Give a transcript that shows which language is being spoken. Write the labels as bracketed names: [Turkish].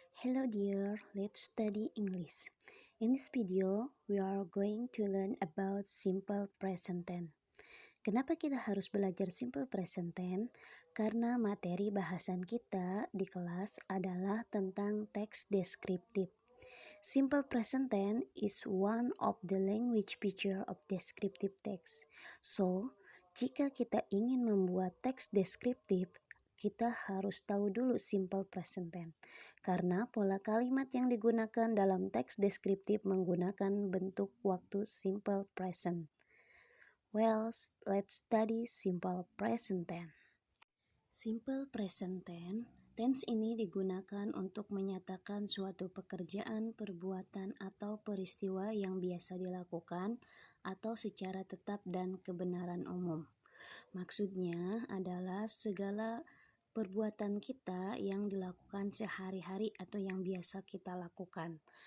[English] Hello dear, let's study English. In this video, we are going to learn about simple present tense. [Indonesian] Kenapa kita harus belajar simple present tense? Karena materi bahasan kita di kelas adalah tentang teks deskriptif. [English] Simple present tense is one of the language feature of descriptive text. [Indonesian] So, jika kita ingin membuat teks deskriptif, kita harus tahu dulu simple present tense. Karena pola kalimat yang digunakan dalam teks deskriptif menggunakan bentuk waktu simple present. [English] Well, let's study simple present tense. [Indonesian] Simple present tense, tense ini digunakan untuk menyatakan suatu pekerjaan, perbuatan, atau peristiwa yang biasa dilakukan atau secara tetap dan kebenaran umum. Maksudnya adalah segala perbuatan kita yang dilakukan sehari-hari atau yang biasa kita lakukan.